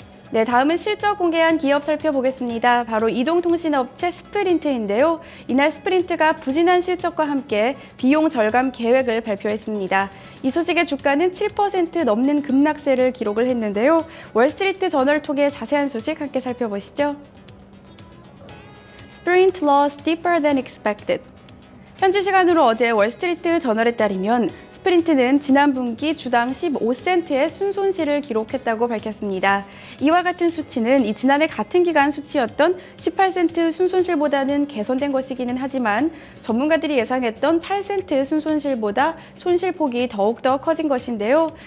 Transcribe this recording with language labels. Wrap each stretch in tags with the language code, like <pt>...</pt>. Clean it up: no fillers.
<ko>네, 다음은 실적 공개한 기업 살펴보겠습니다. 바로 이동통신업체 스프린트인데요. 이날 스프린트가 부진한 실적과 함께 비용 절감 계획을 발표했습니다. 이 소식의 주가는 7% 넘는 급락세를 기록을 했는데요. 월스트리트 저널을 통해 자세한 소식 함께 살펴보시죠.</ko> <en>Sprint lost deeper than expected.</en> <ko>현지 시간으로 어제 월스트리트 저널에 따르면 스프린트는 지난 분기 주당 15센트의 순손실을 기록했다고 밝혔습니다. 이와 같은 수치는 지난해 같은 기간 수치였던 18센트 순손실보다는 개선된 것이기는 하지만 전문가들이 예상했던 8센트 순손실보다 손실폭이 더욱더 커진 것인데요.</ko>